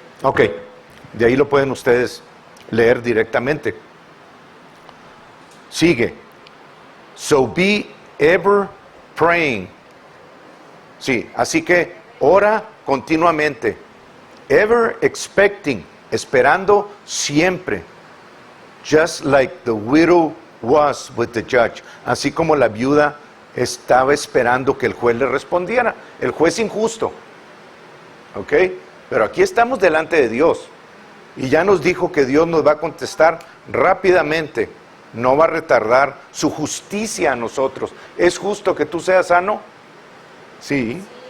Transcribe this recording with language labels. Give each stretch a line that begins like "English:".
Spanish: Ok, de ahí lo pueden ustedes leer directamente. Sigue.
English: So be ever praying.
Spanish: Sí, así que ora continuamente.
English: Ever expecting,
Spanish: esperando siempre.
English: Just like the widow was with the judge.
Spanish: Así como la viuda estaba esperando que el juez le respondiera. El juez injusto. ¿Ok? Pero aquí estamos delante de Dios. Y ya nos dijo que Dios nos va a contestar rápidamente. No va a retardar su justicia a nosotros. ¿Es justo que tú seas sano? Sí.